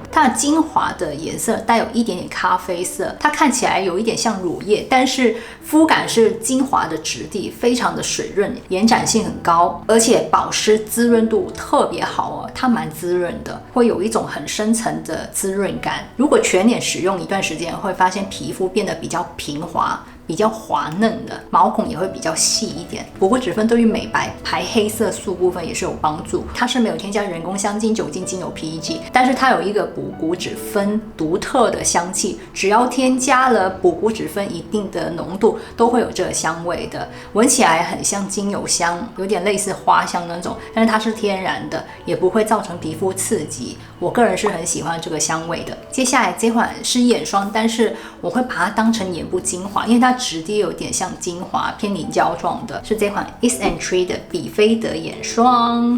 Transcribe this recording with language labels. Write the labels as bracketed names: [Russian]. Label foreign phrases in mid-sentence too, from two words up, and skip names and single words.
[Chinese] 它的精華的顏色帶有一點點咖啡色，它看起來有一點像乳液，但是膚感是精華的質地，非常的水潤，延展性很高，而且保濕滋潤度特別好哦，它蠻滋潤的，会有一种很深层的滋潤感。如果全臉使用一段时间，會發現皮膚變得比較平滑， 比較滑嫩的，毛孔也會比較細一點。補骨脂酚對於美白、排黑色素部分也是有幫助。它是沒有添加人工香精、酒精、精油、PEG，但是它有一個補骨脂酚獨特的香氣，只要添加了補骨脂酚一定的濃度，都會有這個香味的，聞起來很像精油香，有點類似花香那種，但是它是天然的，也不會造成皮膚刺激。我個人是很喜歡這個香味的。接下來這款是眼霜，但是我會把它當成眼部精華，因為它質地有點像精華，偏凝膠狀的，是這款 Is&Tree 的比菲德眼霜。